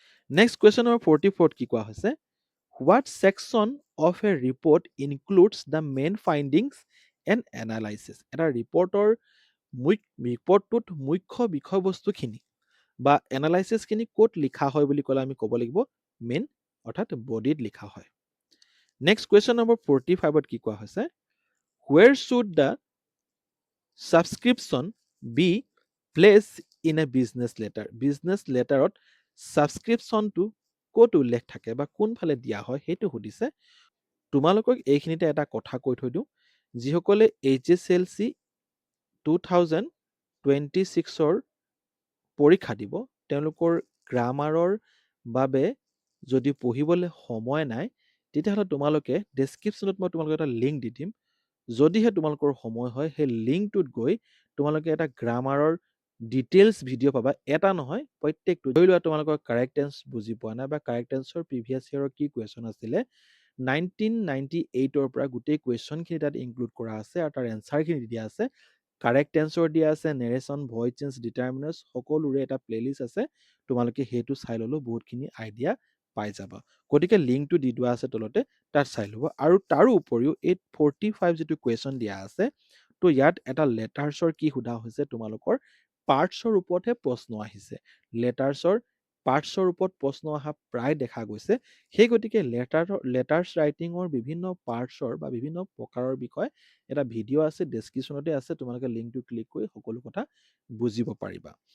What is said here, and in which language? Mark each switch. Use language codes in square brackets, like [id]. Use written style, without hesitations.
[as] Next question number 44ত কি কোৱা হৈছে [en] what section of a report includes the main findings and analysis [as] এটা ৰিপৰ্টটোত মুখ্য বিষয়বস্তুখিনি বা এনালাইচিছখিনি ক'ত লিখা হয় বুলি ক'লে আমি ক'ব লাগিব মেইন অৰ্থাৎ বডিত লিখা হয় নেক্সট কুৱেশ্যন নম্বৰ 45ত কি কোৱা হৈছে [en] where should the subscription be placed in a business letter? [as] business letterত ছাবস্ক্ৰিপশ্যনটো ক'ত উল্লেখ থাকে বা কোনফালে দিয়া হয় সেইটো সুধিছে। তোমালোকক এইখিনিতে এটা কথা কৈ থৈ দিওঁ, যিসকলে HSLC 2026ৰ পৰীক্ষা দিব, তেওঁলোকৰ গ্ৰামাৰৰ বাবে যদি পঢ়িবলৈ সময় নাই, তেতিয়াহ'লে তোমালোকে ডেছক্ৰিপশ্যনত মই তোমালোকক এটা লিংক দি দিম। যদিহে তোমালোকৰ সময় হয়, সেই লিংকটোত গৈ তোমালোকে এটা গ্ৰামাৰৰ ডিটেইলছ ভিডিঅ' পাবা। এটা নহয়, প্ৰত্যেকটো। ধৰি লোৱা তোমালোকৰ কাৰেক্ট টেন্স বুজি পোৱা নাই বা কাৰেক্ট টেন্সৰ প্ৰিভিয়াছ ইয়েৰৰ কি কুৱেশ্যন আছিলে, 1998ৰ পৰা গোটেই কুৱেশ্যনখিনি তাত ইনক্লুড কৰা আছে আৰু তাৰ এনচাৰখিনি দিয়া আছে। কাৰেক্ট টেন্সৰ দিয়া আছে, নেৰেশ্যন, ভইচ চেঞ্জ, ডিটাৰমিনাৰ্ছ সকলোৰে এটা প্লেলিষ্ট আছে। তোমালোকে সেইটো চাই ল'লেও বহুতখিনি আইডিয়া পাই যাবা। গতিকে লিংকটো দি দিয়া আছে তলতে, তাত চাই ল'ব। আৰু তাৰো উপৰিও 845 যিটো কুৱেশ্যন দিয়া আছে, তো ইয়াত এটা লেটাৰ্ছৰ কি সোধা হৈছে, তোমালোকৰ পাৰ্টছৰ ওপৰতহে প্ৰশ্ন আহিছে। পাৰ্টছৰ ওপৰত প্ৰশ্ন অহা প্ৰায় দেখা গৈছে। সেই গতিকে লেটাৰ্ছ ৰাইটিঙৰ বিভিন্ন পাৰ্টছৰ বা বিভিন্ন প্ৰকাৰৰ বিষয়ে এটা ভিডিঅ' আছে, ডেছক্ৰিপশ্যনতে আছে, তোমালোকে লিংকটো ক্লিক কৰি সকলো কথা বুজিব পাৰিবা।